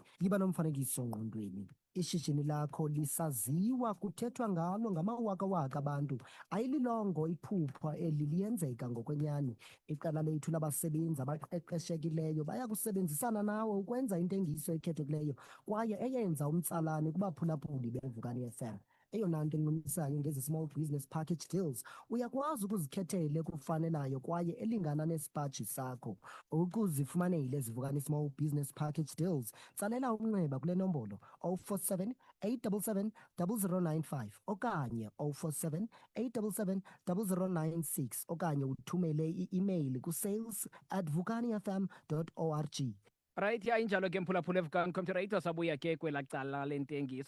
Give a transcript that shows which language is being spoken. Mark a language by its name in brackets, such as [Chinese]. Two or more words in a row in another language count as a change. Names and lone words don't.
[Xhosa] Yiba nomfanekiso ngqondweni. Ishishini lakho lisaziwa, kuthethwa ngalo ngamawakawaka abantu. Ayililongo iphupha eli liyenzeka ngokwenyani. Iqela lethu labasebenzi abaqeqeshekileyo baya kusebenzisana nawe ukwenza intengiso ekhethekileyo kwaye eyenza umtsalane kubaphulaphuli beVukani FM. Eyona nto encumisayo ngezi [English] small business package deals, [Xhosa] uyakwazi ukuzikhethela ekufanelayo kwaye elingana nesipaji sakho. Ukuzifumanele ezi Vukani [English] small business package deals, [Xhosa] tsalela umnxeba kule nombolo 047 877 0095 okanye 047 877 0096 okanye uthumele i-email kusales@vukanifm.org. Right, ya injalo ke mphulaphula eVukani Community Radio sabuya ke kwela cala lentengiso.